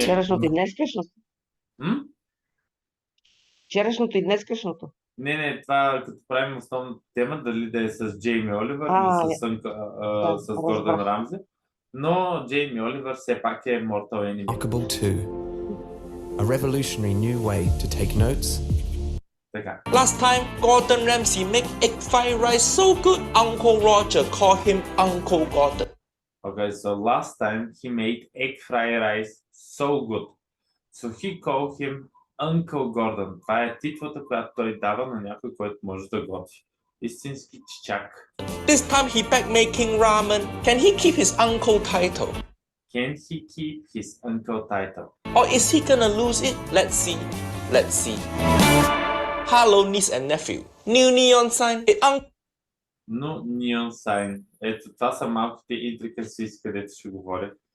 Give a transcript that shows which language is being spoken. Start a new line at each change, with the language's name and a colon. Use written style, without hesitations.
Bulgarian: Вчерашното и днескашното. М? Вчерашното и днескашното. Не, това като правим основната тема, дали да е с Джейми Оливър или с Гордън Рамзи. Но Джейми Оливър все пак е Mortal Enemy.
English: Remarkable too. A revolutionary new way to take notes.
Bulgarian: Така.
English: Last time, Gordon Ramsay make egg fried rice so good, Uncle Roger called him Uncle Gordon. Okay, so last time he made egg fried rice so good. So he called him Uncle Gordon.
Bulgarian: Това е титлата, която той дава на някой, който може да готви. Истински чичак.
English: This time he back making ramen. Can he keep his uncle title? Can he keep his uncle title? Or is he gonna lose it? Let's see. Let's see. Hello, niece and nephew. New neon sign.
Bulgarian: Но
English: neon sign.
Bulgarian: Ето, това са малките intricacies, където ще говоря.